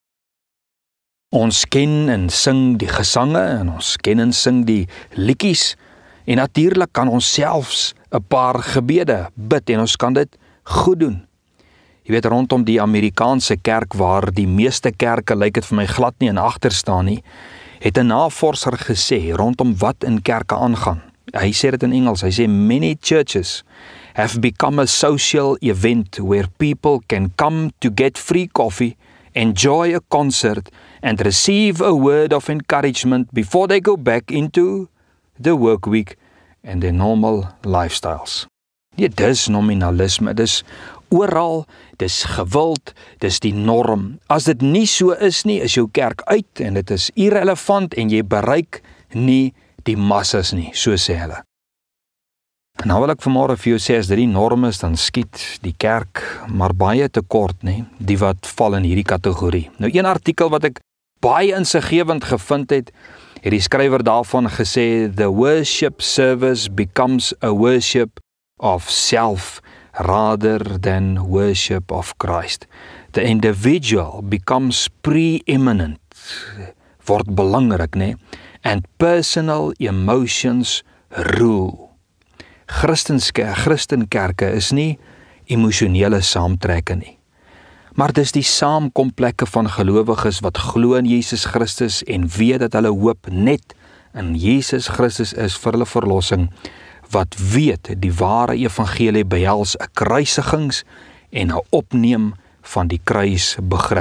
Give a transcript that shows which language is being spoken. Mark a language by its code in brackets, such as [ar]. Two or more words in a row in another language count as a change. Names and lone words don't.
[af] Ons ken en sing die gesange en ons ken en sing die liedjies en natuurlik kan ons selfs 'n paar gebede bid en ons kan dit goed doen. Jy weet, rondom die Amerikaanse kerk waar die meeste kerke, lyk dit vir my, glad nie in agter staan nie, het 'n navorser gesê rondom wat in kerke aangaan. Hy sê dit in Engels, hy sê [en] many churches have become a social event where people can come to get free coffee, enjoy a concert and receive a word of encouragement before they go back into the work week and their normal lifestyles. [af] Ja, dis nominalisme, dis oral, dis gewild, dis die norm. As dit nie so is nie, is jou kerk uit en dit is irrelevant en jy bereik nie die massas nie, so sê hulle. En nou wil ek vanmôre vir jou sê, as dit die norm is, dan skiet die kerk maar baie tekort, nê, die wat val in hierdie kategorie. Nou, een artikel wat ek baie insiggewend gevind het die skrywer daarvan gesê, [en] the worship service becomes a worship of self rather than worship of Christ. The individual becomes preeminent, [af] word belangrik, né? [en] And personal emotions rule. [af] Christenkerke is nie emosionele saamtrekke nie. Maar dis die saamkomplekke van gelowiges wat glo in Jesus Christus en weet dat hulle hoop net in Jesus Christus is vir hulle verlossing, wat weet die ware evangelie behels 'n kruisigings en 'n opneem van die kruisbegrip.